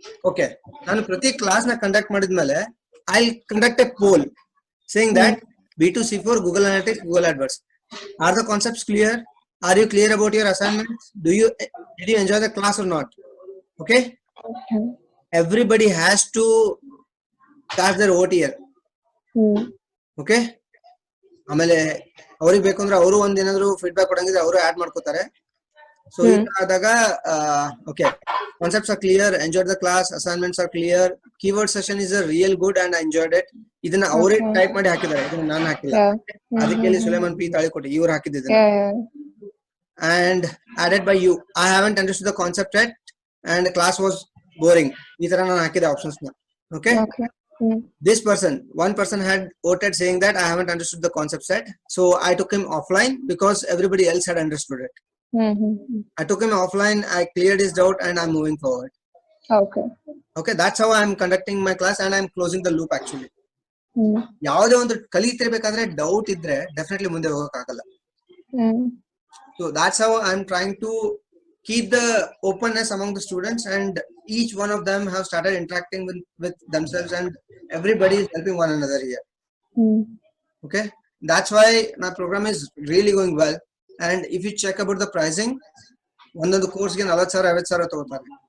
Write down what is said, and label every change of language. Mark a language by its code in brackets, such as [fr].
[en] Okay, [kn] ನಾನು ಪ್ರತಿ class ನ ಕಂಡಕ್ಟ್ ಮಾಡಿದ್ಮೇಲೆ [en] I'll conduct a poll saying that B2C4 Google Analytics, Google AdWords, are the concepts clear? Are you clear about your assignments? Did you enjoy the class or not? Okay, everybody has to start their OTL. [kn] Okay, ಆಮೇಲೆ ಅವ್ರಿಗೆ ಬೇಕು ಅಂದ್ರೆ ಅವರು ಒಂದ್ ಏನಾದ್ರು feedback ಕೊಡಂಗಿದ್ರೆ ಅವರು add ಮಾಡ್ಕೋತಾರೆ. So ಆದಾಗ okay, [en] concepts are clear, enjoyed the class, assignments are clear, keyword session is a real good and I enjoyed it. [kn] ಇದನ್ನ ಅವರೇ ಟೈಪ್ ಮಾಡಿ ಹಾಕಿದ್ದಾರೆ, ಇದನ್ನ ನಾನು ಹಾಕಿಲ್ಲ. ಅದಕ್ಕೆ ಸುಲೇಮಾನ್ ಪಿ ತಾಳಿಕೋಟೆ ಇವ್ರು ಹಾಕಿದ್ದಿದ್ದಾರೆ. [en] And added by you, I haven't understood the concept yet and the class was boring. [kn] ಈ ತರ ನಾನು ಹಾಕಿದೆ ಆಪ್ಷನ್ಸ್ ನ. [en] Okay, this one person had voted saying that I haven't understood the concept set, so I took him offline because everybody else had understood it. I took him offline, I cleared his doubt and I'm moving forward. Okay, that's how I'm conducting my class and I'm closing the loop actually. [kn] ಯಾವುದೇ ಒಂದು ಕಲಿತಿರ್ಬೇಕಾದ್ರೆ doubt ಇದ್ರೆ definitely ಮುಂದೆ ಹೋಗಕ್ಕಾಗಲ್ಲ. [en] So that's how I'm trying to keep the openness among the students, and each one of them have started interacting with themselves and everybody is helping one another here. Okay, that's why my program is really going well. And if you check about the pricing, [kn] ಒಂದೊಂದು ಕೋರ್ಸ್ಗೆ 40,000-50,000 ತಗೋತಾರೆ.